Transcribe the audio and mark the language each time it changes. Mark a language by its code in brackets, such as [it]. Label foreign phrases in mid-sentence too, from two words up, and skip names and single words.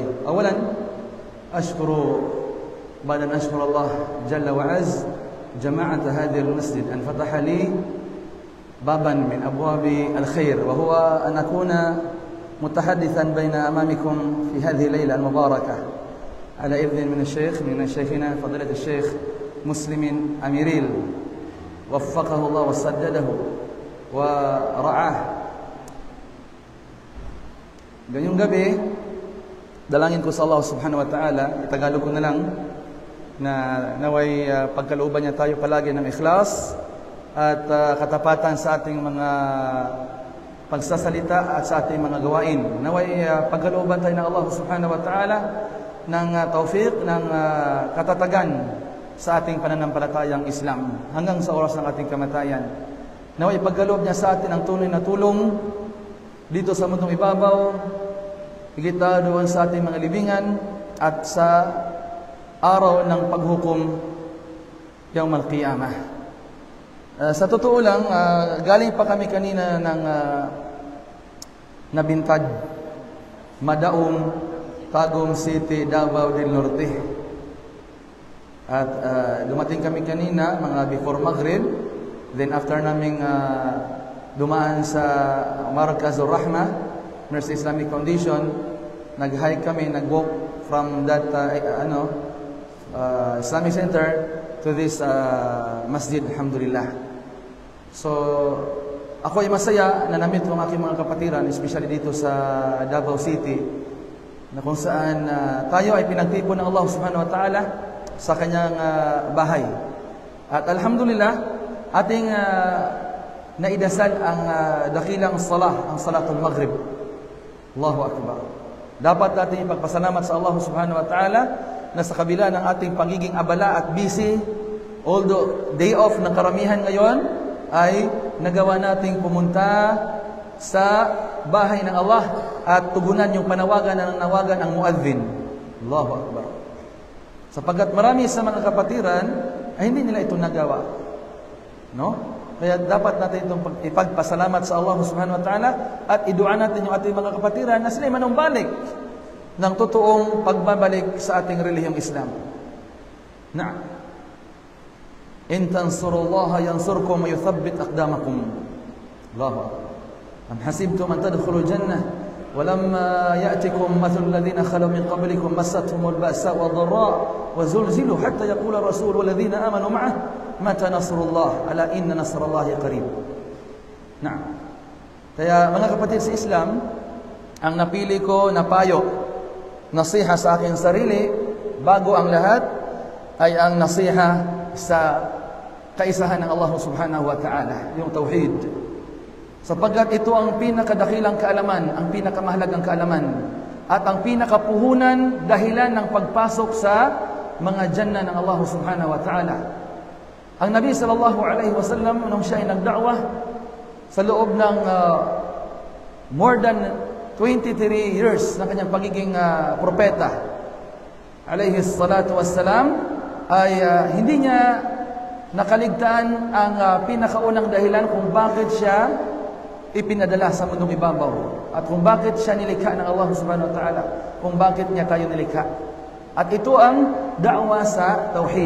[ar] أولا أشكر بعد أن أشكر الله جل وعز جماعة هذا المسجد أن فتح لي بابا من أبواب الخير وهو أن أكون متحدثا بين أمامكم في هذه الليلة المباركة على إذن من شيخنا فضيلة الشيخ مسلم أميريل وفقه الله وسدده ورعاه. [tl] Ganyong gabi, dalangin ko sa Allah [ar] سبحانه وتعالى, [tl] itagalog ko na lang, na naway pagkalooban niya tayo palagi ng ikhlas at katapatan sa ating mga pagsasalita at sa ating mga gawain. Naway pagkalooban tayo ng Allah [ar] سبحانه وتعالى [tl] ng tawfiq, ng katatagan sa ating pananampalatayang Islam hanggang sa oras ng ating kamatayan. Naway pagkaloob niya sa atin ang tunay na tulong dito sa mundong ibabaw, higit doon sa ating mga libingan at sa araw ng paghukom [ar] يوم القيامة. [tl] Sa totoo lang, galing pa kami kanina ng Nabintad, Madaum, Tagum City, Davao del Norte. At dumating kami kanina mga before Maghrib. Then after naming dumaan sa Markazur Rahmah Mercy Islamic Foundation, nag-hike kami, nag-walk [en] from that Islamic Center to this masjid, [tl] alhamdulillah. So ako ay masaya na namit ang aking mga kapatiran, especially dito sa Davao City, na kung saan tayo ay pinagtipon ng Allah [ar] سبحانه وتعالى [tl] sa kanyang bahay. At alhamdulillah, ating naidasal ang dakilang salah, ang [ar] صلاة المغرب. الله أكبر. [tl] Dapat natin ipagpasalamat sa Allah [ar] سبحانه وتعالى [tl] na sa kabila ng ating pagiging abala at busy, although [en] day off [tl] ng karamihan ngayon, ay nagawa nating pumunta sa bahay ng Allah at tugunan yung panawagan na nawagan ang muadhin. [ar] الله أكبر. [tl] Sapagkat marami sa mga kapatiran ay hindi nila ito nagawa. No? Kaya dapat natin itong ipagpasalamat sa Allah [ar] سبحانه وتعالى [tl] at idua natin yung ating mga kapatiran na sila manumbalik ng totoong pagbabalik sa ating relihiyong Islam. [ar] Na'am. إن تنصروا الله ينصركم ويثبت أقدامكم. الله أكبر. أم حسبتم أن تدخلوا الجنة ولما يأتكم مثل الذين خلوا من قبلكم مستهم البأساء والضراء وزلزلوا حتى يقول الرسول والذين آمنوا معه متى نصر الله ألا إن نصر الله قريب. Na'am. [tl] Kaya mga kapatid sa Islam, ang napili ko na payo, nasiha sa aking sarili bago ang lahat ay ang nasiha sa kaisahan ng Allah [ar] سبحانه وتعالى, [tl] yung tauhid. Sapagkat ito ang pinakadakilang kaalaman, ang pinakamahalagang kaalaman, at ang pinakapuhunan dahilan ng pagpasok sa mga jannah ng Allah [ar] سبحانه وتعالى. [tl] Ang Nabi [ar] صلى الله عليه وسلم [tl] nung siya ay nagda'wah sa loob ng [en] more than 23 years [tl] ng kanyang pagiging propeta, [ar] عليه الصلاة والسلام, [tl] ay hindi niya nakaligtaan ang pinakaunang dahilan kung bakit siya ipinadala sa mundong ibabaw at kung bakit siya nilikha ng Allah [ar] سبحانه وتعالى, [tl] kung bakit niya tayo nilikha. At ito ang da'wa sa tauhid.